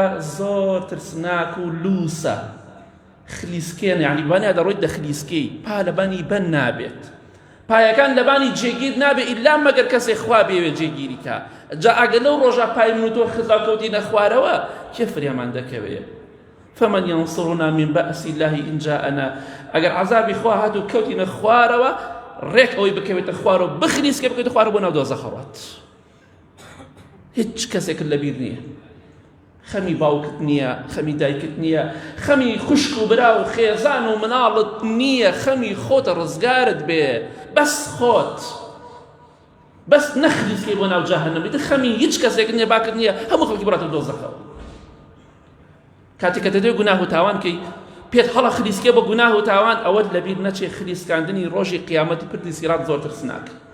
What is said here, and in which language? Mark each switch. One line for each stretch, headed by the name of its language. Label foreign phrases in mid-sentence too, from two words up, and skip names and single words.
Central Kurdish: زۆر ترسناک و لووسە خلیسکێن یعنی بەوانەیە دەڕۆیت دەخلیسکەی پا لەبانی بەن نابێت پایەکان لەبانی جێگیر نابێ ئیلا مەگەر کەسێک خوا بێوێت جێگیری کا جا ئەگەر لەو ڕۆژە پای من و تۆ خزاکەوتینە خوارەوە کێ فریامان دەکەوێت
Arabic: فمن ينصرنا من بأس الله إن جاءنا
Central Kurdish: ئەگەر عەزابی خوا هات و کەوتینە خوارەوە ڕێک ئەوەی بکەوێتە خوار و بخلیسکە بکەوێتە خوار بۆ ناو دۆزەخ ڕات هیچ کەسێک لەبیر نییە خەمی باوکت نییە خەمی دایکت نییە خەمی خوشک و برا و خێزان و مناڵت نییە خەمی خۆتە ڕزگارت بێ بەس خۆت بەس نەخلیسکەی بۆ ناو جەهەنەم بیتر خەمی هیچ کەسێک نییە باکت نییە هەموو خەڵکی بڕاتە دۆزەخەوە کاتێک کە دەدەی گوناه و تاوان کەی پێت هەڵە خلیسکێ بۆ گوناه و تاوان ئەوەت لەبیر نەچێ خلیسکاندنی ڕۆژی قیامەتی پردی سیرات زۆر ترسناکە